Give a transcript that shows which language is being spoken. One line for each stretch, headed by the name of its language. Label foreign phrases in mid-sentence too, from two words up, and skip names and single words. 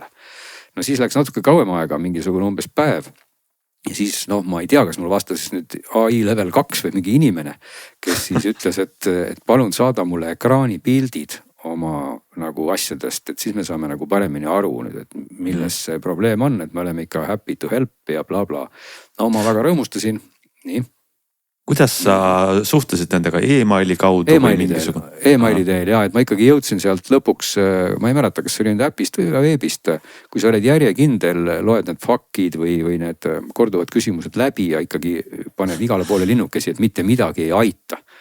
Estonian: Siis läks natuke kauem aega, mingisugune umbes päev. Ja siis ma ei tea, kas mul vastas nüüd AI level 2 või mingi inimene, kes siis ütles, et palun saada mulle ekraanipildid oma nagu asjadest, et siis me saame nagu paremini aru nüüd, et milles see probleem on, et me oleme ikka
English: happy to help
Estonian: ja bla bla. Ma väga rõõmustasin, nii. Kuidas sa suhtlesid nendega e-maili kaudu? E-maili teel, et ma ikkagi jõudsin sealt lõpuks, ma ei mäleta, kas see oli nüüd äpist või veebist. Kui sa oled järjekindel, loed need faktid või need korduvad küsimused läbi ja ikkagi paned igale poole linnukesi, et mitte midagi ei aita.